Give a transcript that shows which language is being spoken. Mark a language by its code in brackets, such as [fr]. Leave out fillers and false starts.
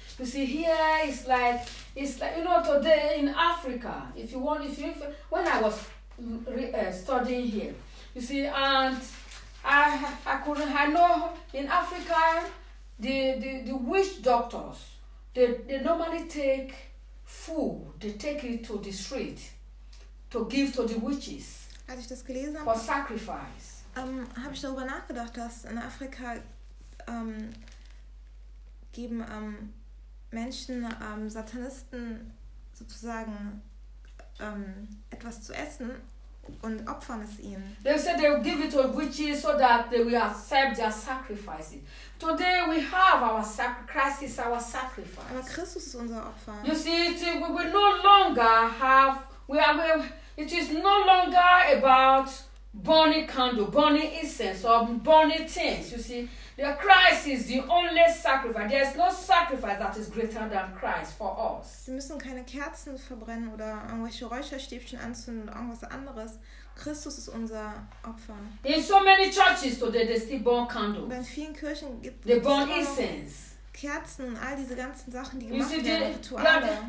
[en] You see, here it's like, you know, today in Africa, when I was studying here, you see, and I know in Africa, the witch doctors, they normally take food, they take it to the street to give to the witches. [de] als ich das gelesen habe, [en] for sacrifice. [de] Habe ich darüber nachgedacht, dass in Afrika geben Menschen Satanisten sozusagen etwas zu essen und opfern es ihnen. [en] They said they will give it to witches so that they will accept their sacrifices. Today we have our Christ is our sacrifice. [de] Aber Christus ist unser Opfer. [en] You see, we will no longer have it is no longer about burning candle, burning incense, or burning things. You see, the Christ is the only sacrifice. There is no sacrifice that is greater than Christ for us. [de] Wir müssen keine Kerzen verbrennen oder irgendwelche Räucherstäbchen anzünden oder irgendwas anderes. Christus ist unser Opfer. [en] In so many churches today, they still burn candles. [de] In vielen Kirchen gibt es [en] burn incense. [de] Kerzen und all diese ganzen Sachen, die gemacht werden, Rituale.